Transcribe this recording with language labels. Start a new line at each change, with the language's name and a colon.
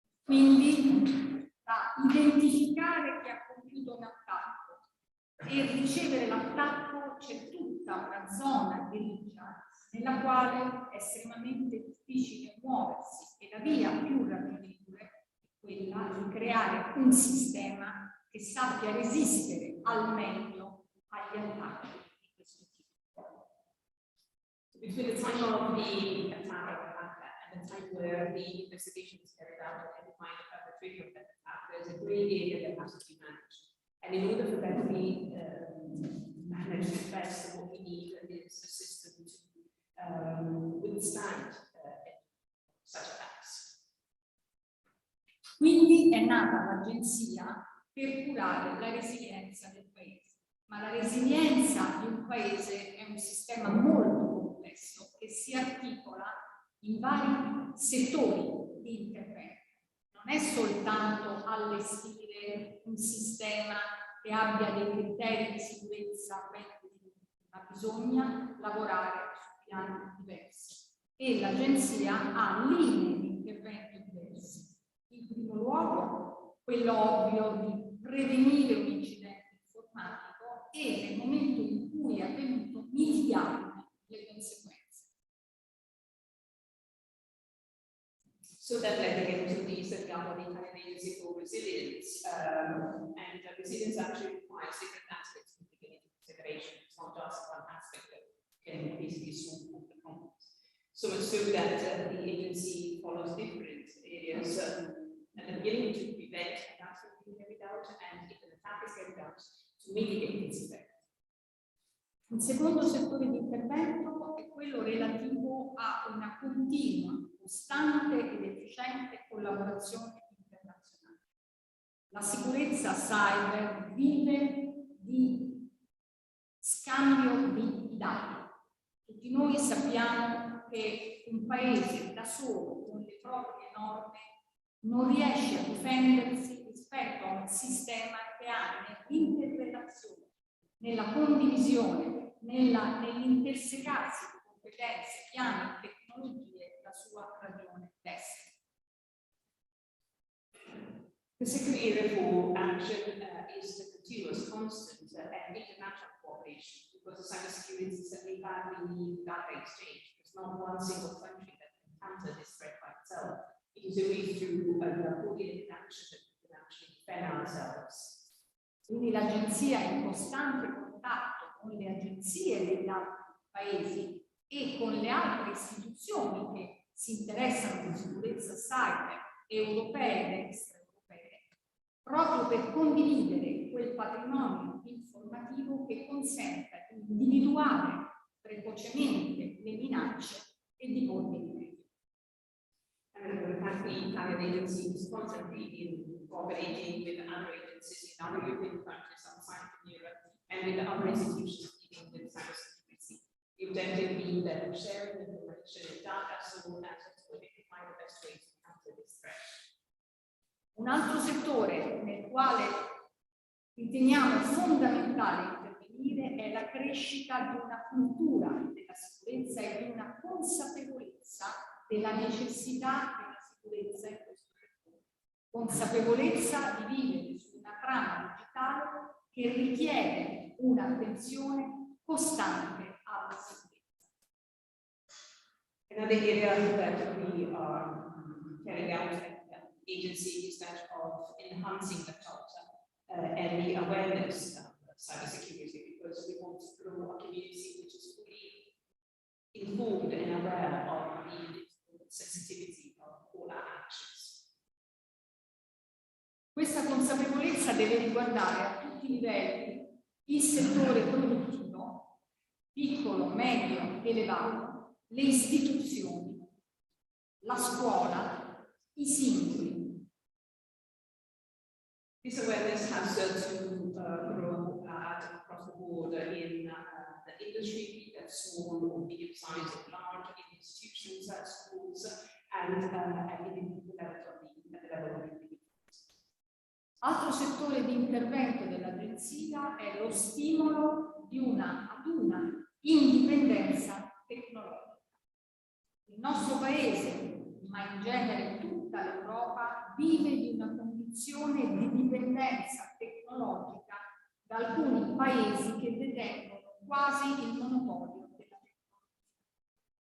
Italian: Quindi da identificare chi ha compiuto un attacco e ricevere l'attacco c'è tutta una zona grigia nella quale è estremamente difficile muoversi e la via più raggiungibile è quella di creare un sistema che sappia resistere al meglio agli attacchi di questo tipo.
English: Between the time of the attack and the time where the investigation is carried out and find the perpetrator of that attack, there's a gray area that has to be managed. And in order for that to be managed at best, what we need is a system to withstand such attacks.
Italian: Quindi è nata l'agenzia per curare la resilienza del paese. Ma la resilienza di un paese è un sistema molto complesso che si articola in vari settori di intervento. Non è soltanto allestire un sistema che abbia dei criteri di sicurezza ben definiti, ma bisogna lavorare su piani diversi. E l'agenzia ha linee di intervento diverse. In primo luogo, quello ovvio di prevenire un incidente informatico e nel momento in cui è avvenuto mitigarne le conseguenze.
English: So that led again to the setting up of the Italian Agency for Resilience, and resilience actually requires different aspects to take into consideration. It's not just one aspect that can basically solve all the problems. So much so that the agency follows different areas at the beginning to prevent attacks from being carried out, and if an attack is carried out, to mitigate its effect.
Italian: Un secondo settore di intervento è quello relativo a una continua, costante ed efficiente collaborazione internazionale. La sicurezza cyber vive di scambio di dati. Tutti noi sappiamo che un paese da solo, con le proprie norme, non riesce a difendersi rispetto a un sistema che ha nell'interrelazione, nella condivisione, nell'intersecarsi di competenze, piani e tecnologie la sua ragione d'essere.
English: The second area for action is the continuous, constant and international cooperation, because the cybersecurity system we have the data exchange. There's not one single country that can counter this threat by itself. It is only through coordinated action that we can actually defend ourselves.
Italian: Quindi l'agenzia è in costante contatto con le agenzie degli altri paesi e con le altre istituzioni che si interessano di sicurezza cyber, europee ed extraeuropee, proprio per condividere quel patrimonio informativo che consenta di individuare precocemente le minacce e di porvi rimedio.
English: And the Italian agency is constantly in cooperating with other agencies in other European countries outside of Europe and with other institutions dealing with cybersecurity. The objective being that we're sharing information and data so as to identify the best ways to counter this threat.
Italian: Un altro settore nel quale riteniamo fondamentale intervenire è la crescita di una cultura della sicurezza e di una consapevolezza della necessità della sicurezza in questo settore. Consapevolezza di vivere su una trama digitale che richiede un'attenzione costante alla sicurezza.
English: Another area that we are carrying out at the agency is that of enhancing the culture and the awareness of cybersecurity, because we want to grow a community which is fully informed and aware of the sensitivity of all our actions.
Italian: Questa consapevolezza deve riguardare a tutti i livelli il settore produttivo, piccolo, medio, elevato, le istituzioni, la scuola, i singoli.
English: This awareness has to grow across the board in the industry, that's small or medium-sized or large, in institutions, schools, and in the level of the
Italian: Altro settore di intervento dell'agenzia è lo stimolo ad una indipendenza tecnologica. Il nostro paese, in ma in genere tutta l'Europa, vive di una condizione di dipendenza tecnologica da alcuni paesi che detengono quasi il monopolio della tecnologia.